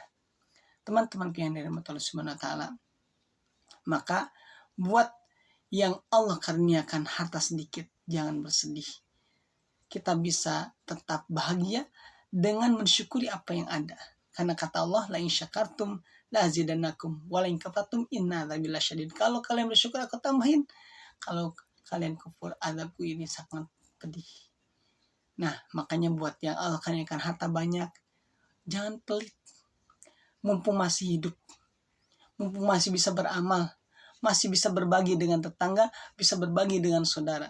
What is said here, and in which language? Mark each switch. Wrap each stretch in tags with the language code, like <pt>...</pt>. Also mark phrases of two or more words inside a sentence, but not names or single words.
<id>Teman-teman yang dirahmati Allah</id> <ar>سبحانه وتعالى,</ar> <id>maka buat yang Allah karuniakan harta sedikit, jangan bersedih. Kita bisa tetap bahagia dengan mensyukuri apa yang ada. Karena kata Allah,</id> <ar>لئن شكرتم لأزيدنكم ولئن كفرتم إن عذابي لشديد.</ar> <id>Kalau kalian bersyukur aku tambahin, kalau kalian kufur azabku ini sangat pedih. Nah, makanya buat yang Allah karuniakan harta banyak, jangan pelit. Mumpung masih hidup, mumpung masih bisa beramal, masih bisa berbagi dengan tetangga, bisa berbagi dengan saudara.</id>